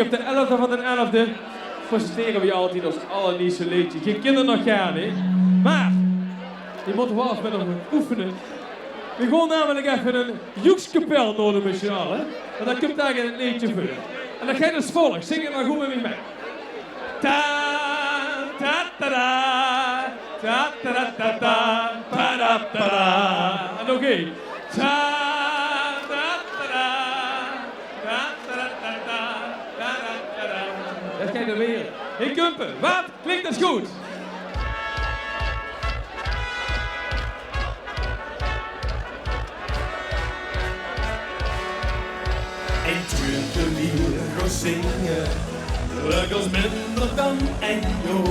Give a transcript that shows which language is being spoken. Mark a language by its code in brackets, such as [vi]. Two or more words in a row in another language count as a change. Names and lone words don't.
[nl] Op de 11e van de 11e presenteren we altijd ons allernieuwste liedje. Geen kinderen nog gaan hè. Maar, die moeten wel eens met ons oefenen. We gaan namelijk even een joekskapel nodig met z'n allen. En dan komt daar een liedje voor. En dan ga je dus volgen. Zing het maar goed met me mee. Ta ta ta da, ta ta ta ta ta, ta da ta da. En oké. Ta ta ta da, ta ta ta ta ta, ta da ta da. Dat ga je dan weer. Hey Kumpen, wat? Klinkt dat goed? En twintig lieren gaan zingen, leuk als minder dan en joh.